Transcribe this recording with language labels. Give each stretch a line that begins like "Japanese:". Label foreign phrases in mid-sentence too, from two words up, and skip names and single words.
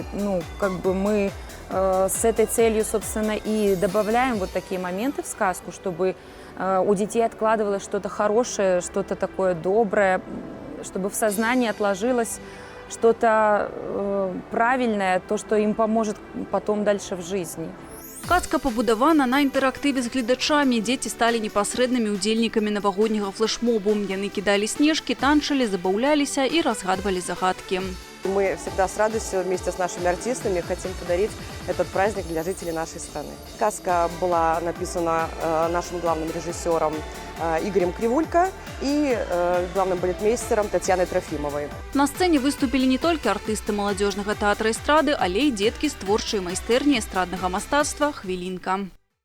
Russian: Ну, как бы мы с этой целью, собственно, и добавляем вот такие моменты в сказку, чтобы у детей откладывалось что-то хорошее, что-то такое доброе, чтобы в сознании отложилось что-то правильное, то, что им поможет потом дальше в жизни.
Belarusian: Казка пабудавана на інтэрактыве з гледачамі. Дзеці сталі непасрэднымі удзельнікамі навагодняга флэшмобу. Яны кідалі снежкі, танчылі, забаўляліся і разгадвалі загадкі.
Russian: Мы всегда с радостью вместе с нашими артистами хотим подарить этот праздник для жителей нашей страны. Сказка была написана нашим главным режиссером Игорем Кривулько и главным балетмейстером Татьяной Трофимовой.
Belarusian: На сцэне выступілі не толькі артысты маладзёжнага тэатра эстрады, але і дзеткі з творчай майстэрні эстраднага мастацтва «Хвілінка».